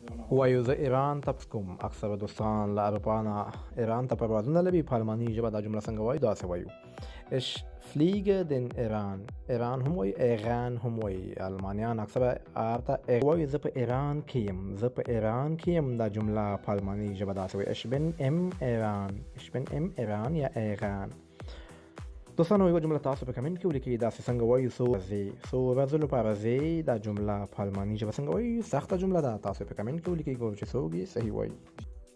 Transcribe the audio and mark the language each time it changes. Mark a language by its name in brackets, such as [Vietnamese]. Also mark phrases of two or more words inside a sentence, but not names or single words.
[Pashto] وایو زه ایران ته کوم اکثره دوستان له اروپا نه ایران ته پروازونه لري. په الماني ژبه دا جمله څنګه وایو؟ داسې وایو: [German] Ich fliege den Iran. [Pashto] ایران هم وایي، ایران هم وایي. المانیان اکثره ارته وایي زه په ایران کې یم، زه په ایران کې یم. دا جمله په الماني ژبه داسې وایي: [German] Ich bin im Iran. Ich bin im Iran یا ایران. [Pashto] دوستانو یو جمله تاسو په کمنټ کې ولیکئ داسې څنګه وایو څو ورځو لپاره ځئ. دا جمله په الماني ژبه څنګه وایو؟ سخته جمله ده. تاسو په کمنټ کې ولیکئ ګورو چې څوک یې صحیح وایي.